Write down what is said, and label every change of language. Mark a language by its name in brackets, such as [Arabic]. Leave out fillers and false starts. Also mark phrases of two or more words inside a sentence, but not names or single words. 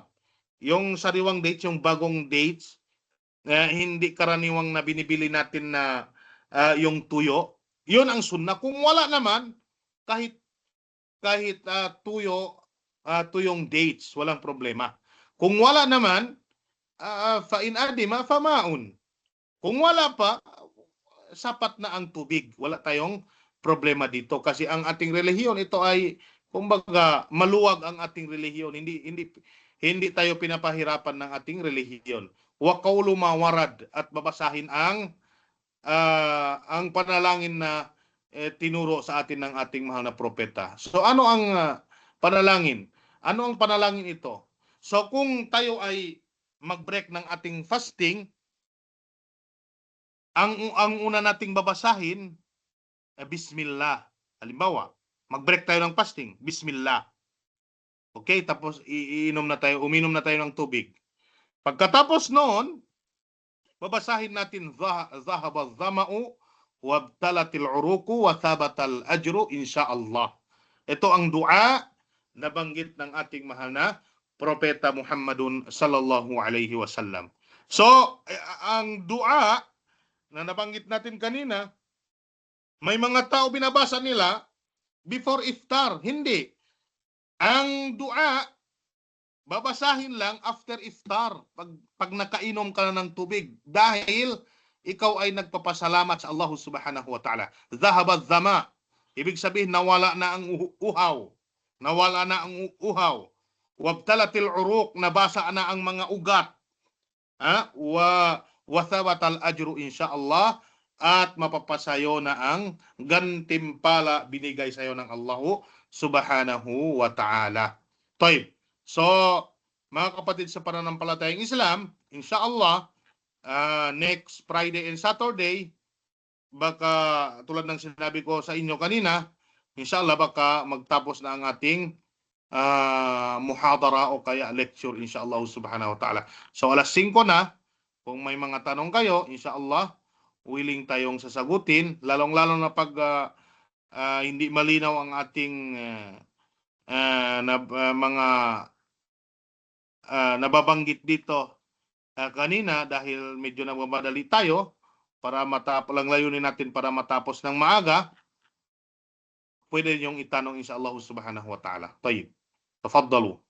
[Filipino] Yung sariwang dates, yung bagong dates, hindi karaniwang na binibili natin na yung tuyo. Yun ang sunnah. Kung wala naman, kahit tuyong dates, walang problema. Kung wala naman, [Arabic] فإن عدم فماء. [Filipino] Kung wala pa, sapat na ang tubig. Wala tayong problema dito kasi ang ating relihiyon, ito ay kumbaga maluwag ang ating relihiyon. Hindi tayo pinapahirapan ng ating relihiyon. [Arabic] وقول ما ورد, [Filipino] at babasahin ang panalangin na tinuro sa atin ng ating mahal na propeta. So ano ang panalangin? Ano ang panalangin ito? So kung tayo ay mag-break ng ating fasting, ang una nating babasahin, Bismillah. Halimbawa, mag-break tayo ng fasting, Bismillah. Okay, tapos uminom na tayo ng tubig. Pagkatapos noon, babasahin natin, [Arabic] ذهب الظمأ وابتلت العروق وثبت الأجر إن شاء الله. [Filipino] Ito ang dua na banggit ng ating mahal na propeta Muhammadun [Arabic] صلى الله عليه وسلم. [Filipino] So, ang dua na nabanggit natin kanina, may mga tao binabasa nila before iftar. Hindi. Ang dua, babasahin lang after iftar, pag nakainom ka na ng tubig, dahil ikaw ay nagpapasalamat sa Allah [Arabic] سبحانه وتعالى. ذهب الظمأ. [Filipino] Ibig sabihin, nawala na ang uhaw. Nawala na ang uhaw. [Arabic] وابتلت العروق, [Filipino] nabasa na ang mga ugat. [Arabic] وثبت الأجر إن شاء الله, [Filipino] at mapapasayo na ang gantimpala binigay sa iyo ng Allah [Arabic] سبحانه وتعالى. [Filipino] Tayyib. So, mga kapatid sa pananampalatayang Islam, insyaallah, [English] next Friday and Saturday, [Filipino] baka tulad ng sinabi ko sa inyo kanina, insyaallah baka magtapos na ang ating muhadara o kaya lecture, [Arabic] إن شاء الله سبحانه وتعالى. [Filipino] So alas 5 na, kung may mga tanong kayo, insyaallah willing tayong sasagutin, lalong-lalo na pag hindi malinaw ang ating mga nababanggit dito kanina, dahil medyo nagmamadali tayo para lang layunin natin para matapos ng maaga, pwede niyong itanong [Arabic] إن شاء الله سبحانه وتعالى. [Filipino] Tayyib. Tafaddalu.